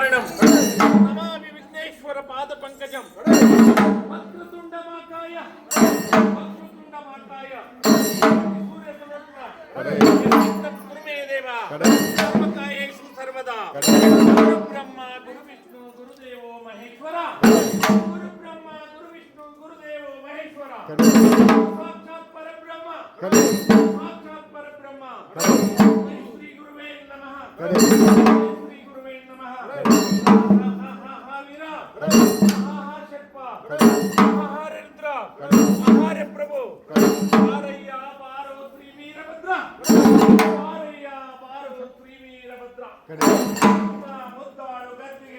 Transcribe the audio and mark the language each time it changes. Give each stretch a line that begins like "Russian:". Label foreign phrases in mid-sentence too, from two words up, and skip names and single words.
Sanskrit: ಕಾರಣಂ ನಮಾಮಿ ವಿಘ್ನೇಶ್ವರ ಪಾದ ಪಂಕಜಂ ವಕ್ರತುಂಡ ಮಾಕಾಯ ಸೂರ್ಯ ಸಮರ್ಥ ಕುರುಮೇ ದೇವ ಸರ್ವಕಾಯೇಷು ಸರ್ವದಾ ಗುರು ಬ್ರಹ್ಮ ಗುರು ವಿಷ್ಣು ಗುರುದೇವೋ ಮಹೇಶ್ವರ ಗುರು ಬ್ರಹ್ಮ ಗುರು ವಿಷ್ಣು ಗುರುದೇವೋ ಮಹೇಶ್ವರ ಸಾಕ್ಷಾತ್ ಪರಬ್ರಹ್ಮ ಸಾಕ್ಷಾತ್ ಪರಬ್ರಹ್ಮ ಶ್ರೀ ಗುರುವೇ ನಮಃ ಶ್ರೀ ಗುರುವೇ ನಮಃ
Kannada: ವೀರ ಮಹಾಶಕ್ಪ ಮಹಾರುದ್ರ ಮಹಾರ ಪ್ರಭು ಬಾರಯ್ಯ ಬಾರೋ ಶ್ರೀ ವೀರಭದ್ರ ಬಾರಯ್ಯ ಬಾರೋ ಶ್ರೀ ವೀರಭದ್ರ ಮುದ್ದಾಳು ಗದ್ದಿಗೆ